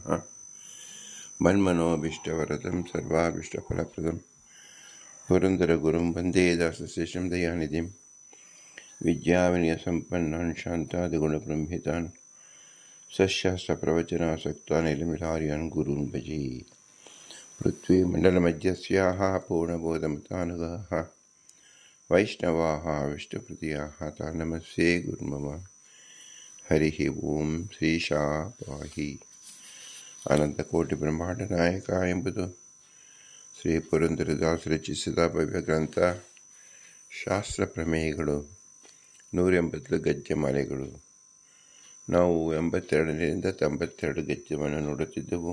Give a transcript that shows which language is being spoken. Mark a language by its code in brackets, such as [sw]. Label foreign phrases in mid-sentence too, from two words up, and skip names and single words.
[sa] मन्मनोभीष्टवरदं सर्वाभीष्टफलप्रदं पुरन्दरगुरुं वन्दे दासशेषं दयानिधिं विद्याविनयसम्पन्नान् शान्तादिगुणब्रह्मितान् सशास्त्रप्रवचनासक्तान् निलमिलार्यान् गुरून् भजे। पृथ्वीमण्डलमध्यस्याः पूर्णबोधमतानुगाः वैष्णवाः विष्णुप्रियाः तान् नमस्ये गुरुमम। हरिः ಓಂ ಶ್ರೀಶಾ ಪಾಹಿ. [kn] ಅನಂತಕೋಟಿಬ್ರಹ್ಮಾಂಡ ಎಂಬುದು ಶ್ರೀ ಪುರಂದರದಾಸ ರಚಿಸಿದ ಭವ್ಯ ಗ್ರಂಥ. ಶಾಸ್ತ್ರ ಪ್ರಮೇಯಗಳು 180 ಗದ್ಯಮಾಲೆಗಳು. ನಾವು 82ರಿಂದ 92 ಗದ್ಯವನ್ನು ನೋಡುತ್ತಿದ್ದೆವು.